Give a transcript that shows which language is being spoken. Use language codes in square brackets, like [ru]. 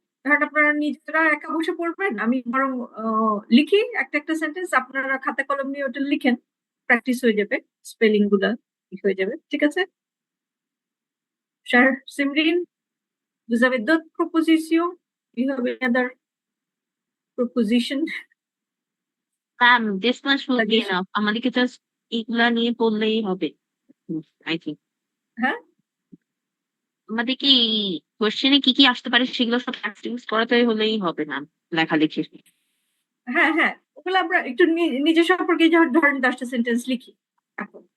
[bn] ধরেন আপনারা নিজেরা একা বসে পড়বেন, আমি বরং লিখি একটা একটা সেন্টেন্স, আপনারা খাতা কলম নিয়ে ওটা লিখেন, প্র্যাকটিস হয়ে যাবে, স্পেলিং গুলা ঠিক হয়ে যাবে। ঠিক আছে sir? [fr] সিমরিন, vous avez d'autres propositions? [en] You have any other proposition? Ma'am this much will be Suggestion? [bn] Enough, আমাদেরকে জাস্ট এগুলা নিয়ে পড়লেই হবে [en] I think. [bn] হ্যাঁ আমাদের কি কোশ্চেনে কি কি আসতে পারে সেগুলো সব প্র্যাকটিস করাতে হলেই হবে ম্যাম, লেখালেখি। হ্যাঁ হ্যাঁ, ওগুলো আমরা একটু নিজের সম্পর্কে ধরেন 10টা সেন্টেন্স লিখি এখন।